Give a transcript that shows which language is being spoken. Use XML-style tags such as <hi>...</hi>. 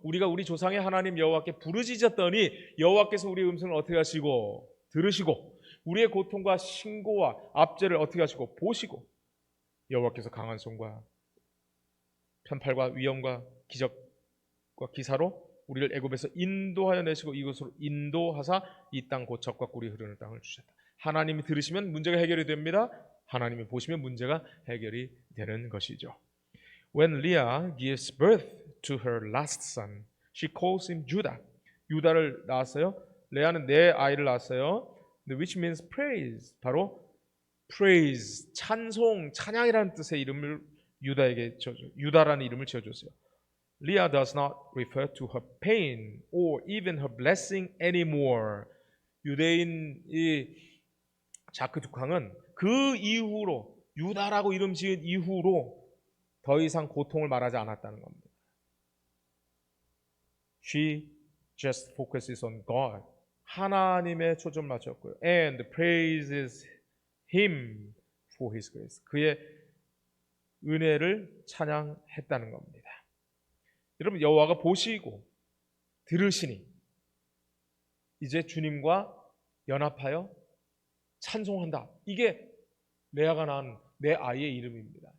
<ko>우리가 우리 조상의 하나님 여호와께 부르짖었더니 여호와께서 우리의 음성을 어떻게 하시고 들으시고 우리의 고통과 신고와 압제를 어떻게 하시고 보시고 여호와께서 강한 손과 편팔과 위엄과 기적과 기사로 우리를 애굽에서 인도하여 내시고 이곳으로 인도하사 이 땅 곧 젖과 꿀이 흐르는 땅을 주셨다. 하나님이 들으시면 문제가 해결이 됩니다. 하나님이 보시면 문제가 해결이 되는 것이죠.</ko> <en>When Leah gives birth to her last son, she calls him Judah.</en> <ko>유다를 낳았어요. 레아는 내 아이를 낳았어요.</ko> <en>Which means praise.</en> <ko>바로 praise, 찬송, 찬양이라는 뜻의 이름을 유다라는 이름을 지어줬어요.</ko> <en>Leah does not refer to her pain or even her blessing anymore.</en> <ko>유대인이 자크두캉은 그 이후로 유다라고 이름 지은 이후로 더 이상 고통을 말하지 않았다는 겁니다.</ko> <en>She just focuses on God.</en> <ko>하나님에 초점을 맞췄고요.</ko> <en>And praises Him for His grace.</en> <ko>그의 은혜를 찬양했다는 겁니다. 여러분, 여호와가 보시고 들으시니 이제 주님과 연합하여 찬송한다. 이게 레아가 낳은 내 아이의 이름입니다.</ko>